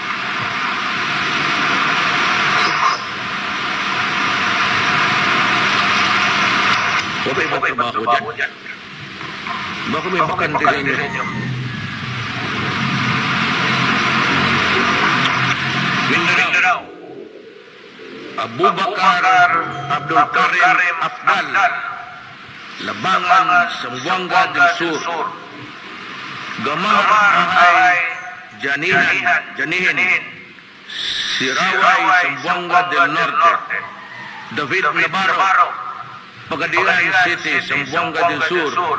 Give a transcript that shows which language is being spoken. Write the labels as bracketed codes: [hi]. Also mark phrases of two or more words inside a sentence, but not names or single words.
[tl] Bakit ba trabaho dyan? Baka may bakante sa inyo. Mindanao. Abubakar Abdul Karim Afdal, Labangan Zamboanga del Sur. Gamar Ahay Janihin, Siraway Zamboanga del Norte. David Navarro, Pagadian City, Zamboanga del Sur.